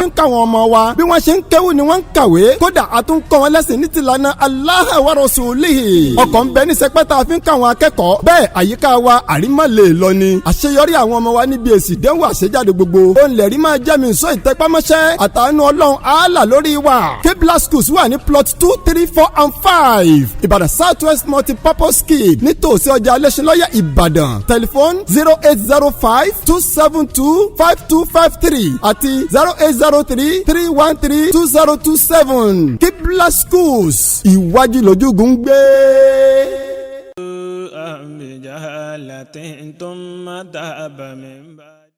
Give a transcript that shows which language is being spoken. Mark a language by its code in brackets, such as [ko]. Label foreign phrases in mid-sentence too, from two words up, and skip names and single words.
[yo] ń káwọn ọmọ wa bí wọ́n ṣe ń kéwù ni wọ́n ń kàwé kódà àtúnkọ́ wọn lẹ́sìn ní tìlànà [ar] الله ورسوله [yo] ọkọ̀ ń bẹ ní sẹpẹ́tà fi ń káwọn akẹ́kọ̀ọ́ bẹ́ẹ̀ àyíká wa àrímọ̀ lè lọ ni àṣeyọrí àwọn ọmọ wa níbi èsì ìdánwò àṣejáde gbogbo òun lè rí máa jẹ́ mi sọ ìtẹ́pámọ́ṣẹ́ àtàánú ọlọ́run àálà lórí wa Qiblah schools wà ní plot 2, 3, 4 and 5 Ìbàdàn [en] South West multi-purpose scheme [yo] nítòsí ọjà alẹ́sìnlọ́yà Ìbàdàn tẹlifóònù 0805-272-5253 àti 0803-313-2027 Qiblah schools ìwájú lójúgùn gbé. [ar] بجهالة ثم تاب من بعد